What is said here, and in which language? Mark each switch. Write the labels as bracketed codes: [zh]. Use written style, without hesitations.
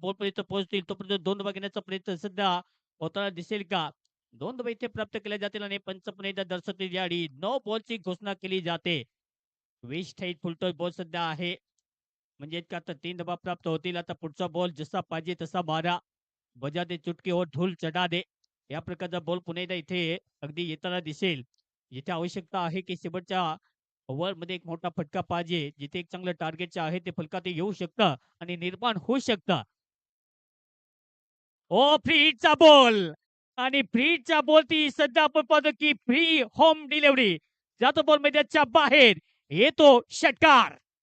[mr] Ball पर्यंत पोहोचतील तोपर्यंत 2 धावा घेण्याचा प्रयत्न सध्या होताना दिसेल का? 2 धावा इथे प्राप्त केल्या जातील आणि पंच पुन्हा एकदा दर्शवतील यावेळी नो बॉलची घोषणा केली जाते. वेस्ट हाईट फुलटॉस बॉल सध्या आहे. म्हणजे का तर 3 धावा प्राप्त होतील. आता पुढचा बॉल जसा पाहिजे तसा मारा. [hi] बजा दे चुटकी और धूल चढा दे. [mr] या प्रकारचा बॉल पुन्हा एकदा इथे अगदी येताना दिसेल. जिथे आवश्यकता आहे की शेवटच्या ओव्हरमध्ये एक मोठा फटका पाहिजे. जिथे एक चांगलं टार्गेट जे आहे ते फलकात येऊ शकतं आणि निर्माण होऊ शकतं. फ्री हिटचा बॉल आणि फ्री हिटच्या बॉलची सध्या आपण पाहतो की फ्री होम डिलिव्हरी जातो बॉल मैदानाच्या बाहेर येतो षटकार.